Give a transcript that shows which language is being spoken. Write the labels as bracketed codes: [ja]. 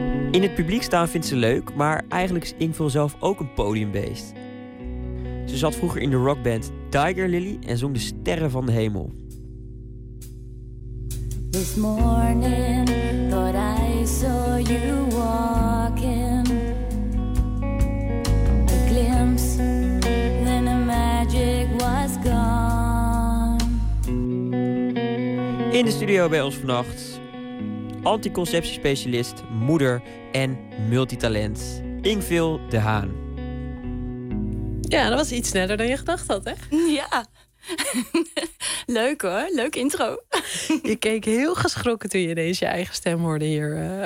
[nl] In het publiek staan vindt ze leuk, maar eigenlijk is Ingvild zelf ook een podiumbeest. Ze zat vroeger in de rockband Tiger Lily en zong de sterren van de hemel. [en] This morning, thought I saw you walking. A glimpse, then the magic was gone. [nl] In de studio bij ons vannacht, anticonceptiespecialist, moeder en multitalent, Ingvild de Haan. Ja, dat was iets sneller dan je gedacht had, hè? Ja. Leuk hoor, leuk intro. Je keek heel geschrokken toen je ineens je eigen stem hoorde hier.